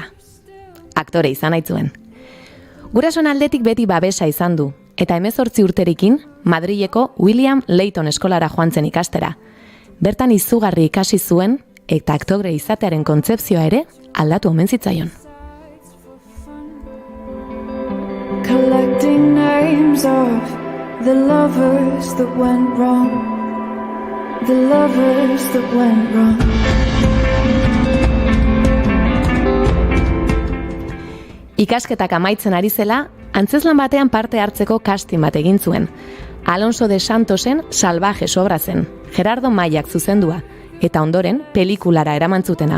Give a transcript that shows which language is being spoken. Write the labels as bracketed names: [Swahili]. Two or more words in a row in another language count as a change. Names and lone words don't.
[Basque] Aktore izan aitzuen. Gurasoen aldetik beti babesa izan du, eta 18 urterekin Madrileko William Layton eskolara joan zen ikastera. Bertan izugarri ikasi zuen eta aktore izatearen kontzepzioa ere aldatu omen zitzaion. [English] Collecting names of the lovers that went wrong. The lovers that went wrong. [Basque] Ikasketak amaitzen ari zela, antzezlan batean parte hartzeko casting bat egin zuen. Alonso de Santosen Salvajes obra zen, Gerardo Maiak zuzendua, eta ondoren pelikulara eramantzutena.